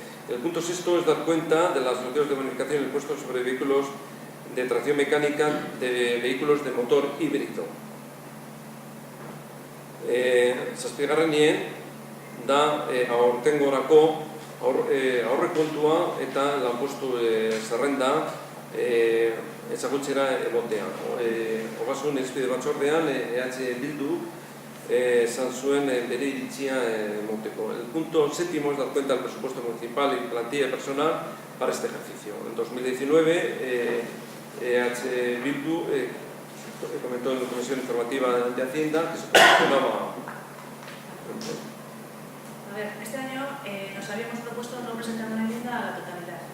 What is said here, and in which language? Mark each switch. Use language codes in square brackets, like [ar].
[es] El punto sexto es dar cuenta de las solicitudes de bonificación en el impuesto sobre vehículos de tracción mecánica de vehículos de motor híbrido. [eu] Zazpigarrenien da aurtengorako aurrekontua eta lanpostu zerrenda ezagutxera egotea. Ogasun irizpide batzordean, Bildu esan zuen bere iritzia emoteko. [es] El punto séptimo es dar cuenta del presupuesto municipal y plantilla de personal para este ejercicio. En 2019, Bildu comentó en la Comisión Informativa de Hacienda que se proporcionaba. A ver, este año nos habíamos propuesto no presentar una enmienda a la totalidad.